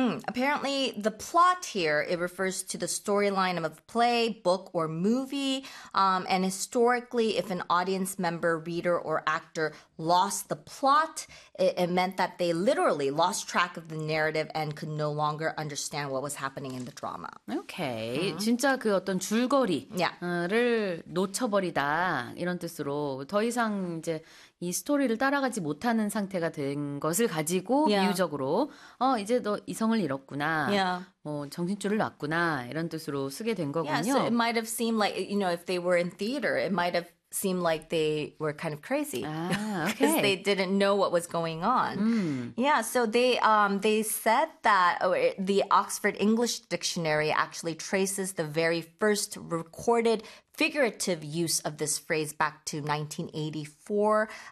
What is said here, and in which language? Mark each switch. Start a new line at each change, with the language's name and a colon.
English: Apparently, the plot here, it refers to the storyline of a play, book, or movie. And historically, if an audience member, reader, or actor lost the plot, it meant that they literally lost track of the narrative and could no longer understand what was happening in the drama. Okay.
Korean: 진짜 그 어떤 줄거리. 를 놓쳐버리다 이런 뜻으로 더 이상 이제 이 스토리를 따라가지 못하는 상태가 된 것을 가지고 비유적으로 이제 너 이성을 잃었구나 정신줄을 놨구나 이런 뜻으로 쓰게 된
English: So it
Korean: 거군요.
English: might have seemed like, you know, if they were in theater, it might have seemed like they were kind of crazy 아, because they 오케이. didn't know what was going on. So they said that the Oxford English Dictionary actually traces the very first recorded figurative use of this phrase back to 1984.